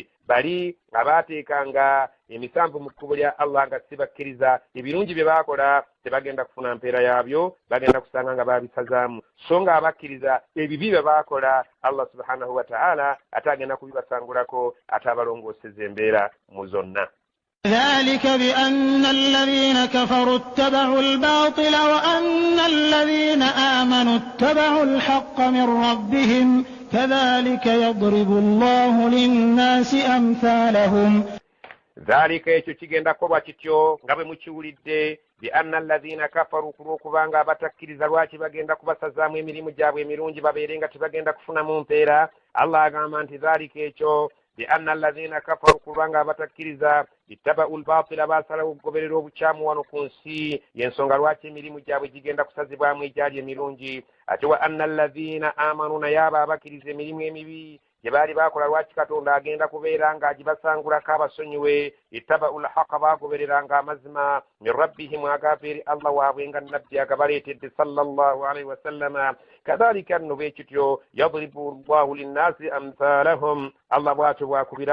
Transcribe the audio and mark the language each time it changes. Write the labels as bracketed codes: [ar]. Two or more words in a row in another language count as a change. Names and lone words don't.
[lg] Bali abaateekanga emisanvu mu kkubo lya Allah nga si bakkiriza, ebirungi bye baakola tebagenda kufuna mpeera yaabyo, bagenda kusanga nga baabisazaamu. So nga abakkiriza ebibi bye baakola [ar] الله سبحانه وتعالى [lg] ate agenda kubibasangulako, ate abalongooseza embeera mu zonna. [ar] ذلك بأن الذين كفروا اتبعوا الباطل وأن الذين آمنوا اتبعوا الحق من ربهم كذلك يضرب الله للناس أمثالهم. [lg] ذلك ekyo kigenda kuba kityo nga bwe mukiwulidde, [ar] بأن الذين كفروا [lg] kubanga abatakkiriza lwaki bagenda kubasazaamu emirimu gyabwe emirungi babeere nga tebagenda kufunamu mpeera. Allah agamba nti ذلك ekyo [ar] بأن الذين كفروا [lg] kubanga abatakkiriza [ar] اتبعوا الباطل, [lg] baasalawo okugoberera obukyamu wano ku nsi, y'ensonga lwaki emirimu gyabwe gigenda kusazibwamu egyali emirungi. [ar] Ate وأن الذين آمنوا, [lg] naye abo abakkiriza emirimu emibi gye baali baakola lwaki Katonda agenda kubeera ng'agibasangulako abasonyiwe, [ar] اتبعوا الحق [lg] bagobereranga amazima [ar] من ربهم [lg] agaveri Allah waabwe nga nabbi agabaletedde [ar] صلى الله عليه وسلم كذلك [lg] nno bwekityo [ar] يضرب الله للناس أمثالهم [lg] Allah bwatyo bwakubira